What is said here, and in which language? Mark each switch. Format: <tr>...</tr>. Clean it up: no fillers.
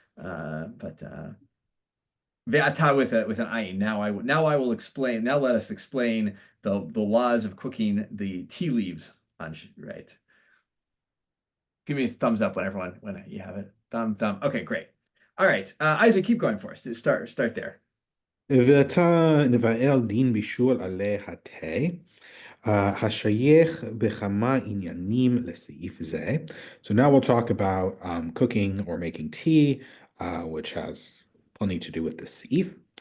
<en>Ve'ata with an ayin. Now I will explain. Now let us explain the laws of cooking the tea leaves on right. Give me a thumbs up when you have it. Thumb. Okay, great. All right, Isaac, keep going for us. Start there.</en> <he>ועתה נבאר דין בישול עלי התה, השייך בכמה עניינים לסעיף זה.</he> <en>So now we'll talk about cooking or making tea, which has plenty to do with this סעיף.</en>